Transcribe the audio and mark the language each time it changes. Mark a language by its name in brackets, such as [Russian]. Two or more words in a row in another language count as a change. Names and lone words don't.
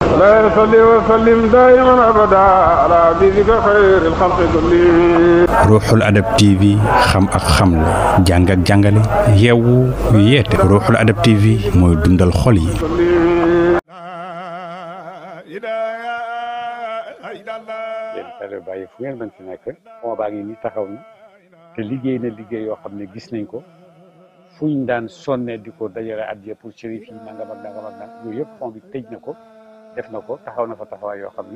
[Arabic] لا يصلي وسلم دائما أبدا على حبيبك خير الخلق كلهم. [Wolof] Ruuxul Adab TV xam ak xamle jàng ak jàngale yeewu yeete Ruuxul Adab TV mooy dundal xol yi. yéen tale bàyyi fu ngeen mën si nekk fond baa ngi nii taxaw na te liggéey na liggéey yoo xam ne gis nañ ko fuñ daan sonne di ko dajale addiya pour shérif yi nangam ak nangam ak nangam yooyu yëpp fond bi tëj na ko def na ko taxaw na fa taxawaay yoo xam ne